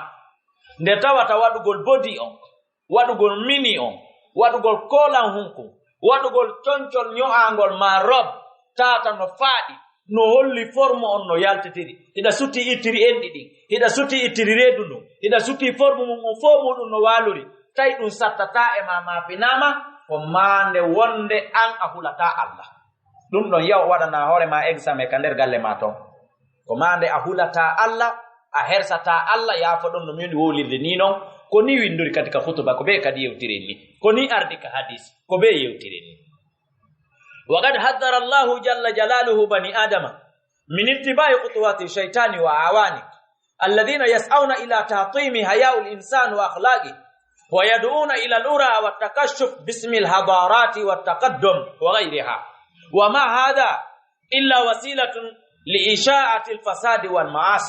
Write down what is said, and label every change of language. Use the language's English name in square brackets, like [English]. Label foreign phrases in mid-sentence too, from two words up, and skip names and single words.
[Fula] Nde tawata waɗugol bodi on, waɗugol mini on, waɗugol kolan hunku, waɗugol concol nyo'angol ma rob tata no faaɗi, no holli forme on no yaltitiri, hiɗa sutti ittiri enɗi ɗin, hiɗa sutti ittiri reedu ndun, hiɗa sutti forme mum on fo muɗum no waluri, tawi ɗum sattata e ma mapinama, ko mande wonde an a hulata Allah. Ɗum ɗon yaw waɗana hoorema examen ka nder galle ma ton, ko mande a hulata Allah, a hersata Allah, yaafo ɗon no min wolirde ni non, ko ni windori kadi ka hutuba, ko be kadi yewtiren ni, ko ni ardi ka hadis, ko be yewtiren ni. [Arabic] وقد حذر الله جل جلاله بني آدم من اتباع خطوات الشيطان وأعوانه الذين يسعون إلى تحطيم حياء الإنسان وأخلاقه ويدعون إلى الأرى والتكشف باسم الحضارات والتقدم وغيرها، وما هذا إلا وسيلة لإشاعة الفساد والمعاصي.